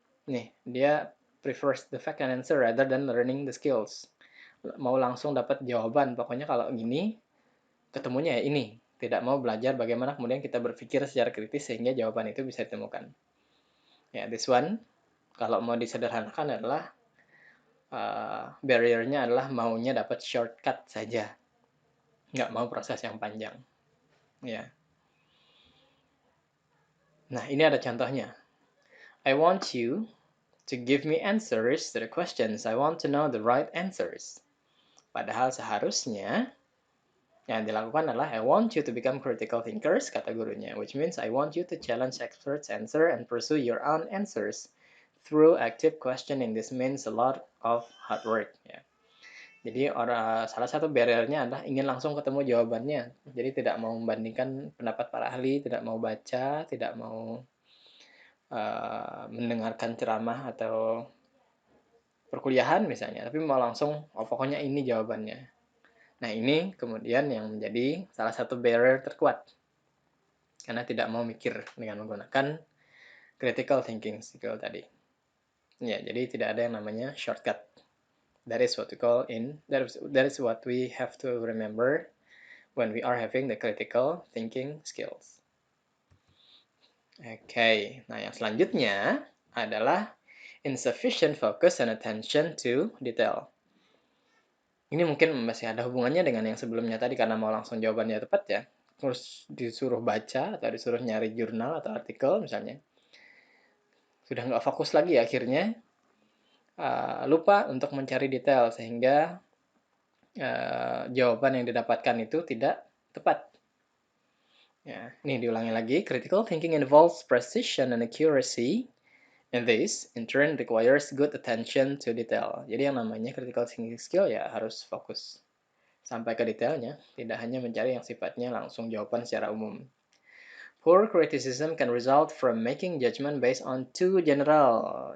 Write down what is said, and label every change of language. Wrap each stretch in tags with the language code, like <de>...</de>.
<id>Nih, dia</id> <en>prefers the fact and answer rather than learning the skills.</en> <id>Mau langsung dapat jawaban, pokoknya kalau gini ketemunya ya ini. Tidak mau belajar bagaimana kemudian kita berpikir secara kritis sehingga jawaban itu bisa ditemukan. Ya,</id> <en>this one</en> <id>kalau mau disederhanakan adalah barrier-nya adalah maunya dapat shortcut saja, nggak mau proses yang panjang. Ya. Nah, ini ada contohnya.</id> <en>I want you to give me answers to the questions. I want to know the right answers.</en> <id>Padahal seharusnya yang dilakukan adalah</id> <en>I want you to become critical thinkers,</en> <id>kata gurunya,</id> <en>which means I want you to challenge experts' answer and pursue your own answers through active questioning. This means a lot of hard work. Ya.</en> <id>Jadi salah satu barriernya adalah ingin langsung ketemu jawabannya. Jadi tidak mau membandingkan pendapat para ahli, tidak mau baca, tidak mau mendengarkan ceramah atau perkuliahan misalnya, tapi mau langsung, oh pokoknya ini jawabannya. Nah ini kemudian yang menjadi salah satu barrier terkuat. Karena tidak mau mikir dengan menggunakan critical thinking skill tadi. Ya, jadi tidak ada yang namanya shortcut.</id> <en>That is what we have to remember when we are having the critical thinking skills. Oke,</en> <id>nah yang selanjutnya adalah</id> <en>insufficient focus and attention to detail.</en> <id>Ini mungkin masih ada hubungannya dengan yang sebelumnya tadi karena mau langsung jawabannya tepat ya. Terus disuruh baca atau disuruh nyari jurnal atau artikel misalnya. Sudah nggak fokus lagi akhirnya lupa untuk mencari detail sehingga jawaban yang didapatkan itu tidak tepat. Ya, ini diulangi lagi.</id> <en>Critical thinking involves precision and accuracy. And this, in turn, requires good attention to detail.</en> <id>Jadi yang namanya critical thinking skill ya harus fokus sampai ke detailnya, tidak hanya mencari yang sifatnya langsung jawaban secara umum.</id> <en>Poor criticism can result from making judgment based on too general.</en>